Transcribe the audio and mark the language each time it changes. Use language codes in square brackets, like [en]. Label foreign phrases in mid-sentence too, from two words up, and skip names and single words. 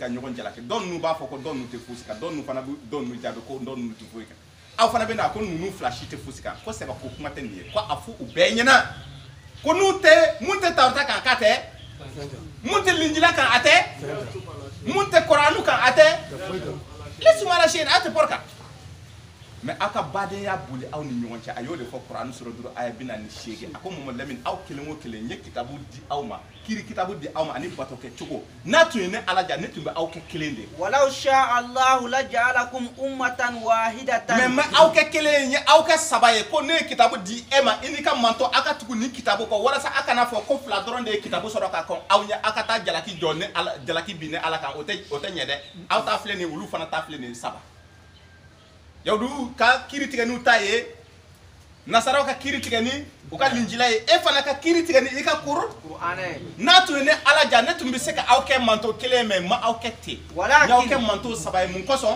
[bm] ka ɲɔgɔn jalaki dɔw ninnu b'a fɔ ko dɔw ninnu tɛ fosi kan dɔw ninnu fana bɛ dɔw ninnu jaabi ko dɔw ninnu tɛ foyi kan aw fana bɛ na ko ninnu fila si tɛ fosi kan ko sɛbɛ ko kuma tɛ nin ye ko a fɔ u bɛɛ ɲɛna ko n'u tɛ mun tɛ tawurata kan k'a tɛ mun tɛ linjila kan a tɛ mun tɛ kɔrɔanu kan a tɛ [fr] laissez-moi la chaîne [bm] a tɛ pɔrɔ kan mais aw ka badenya boli aw ni ɲɔgɔn cɛ a y'o de fɔ kɔrɔanu sura 5 aya 48 a ko Mohamadu Lamini aw kelen o kelen n ye kitabu di aw ma kiiri kitabu di aw ma ani bato kɛ cogo n'a tun ye ne ala ja ne tun bɛ aw kɛ kelen de [ar] ولو شاء الله لجعلكم أمة واحدة [bm] mais aw kɛ kelen ye aw kɛ saba ye ko ne ye kitabu di e ma i ni ka manto aw ka tugu ni kitabu kɔ walasa aw kana fɔ ko fila dɔrɔn de ye kitabu sɔrɔ ka kɔn aw ɲɛ aw ka taa jalaki jɔ ne ala jalaki bin ne ala kan o tɛ ɲɛ dɛ aw ta filɛ nin olu fana ta filɛ nin saba yahudu ka kiiri tigɛ n'u ta ye nasaraw ka kiiri tigɛ ni u ka linjila ye e fana ka kiiri tigɛ ni i ka Kuranɛ n'a tun ye ne ala ja ne tun bɛ se ka aw kɛ manto kelen mais ma aw kɛ ten n'aw kɛ manto saba ye mun kosɔn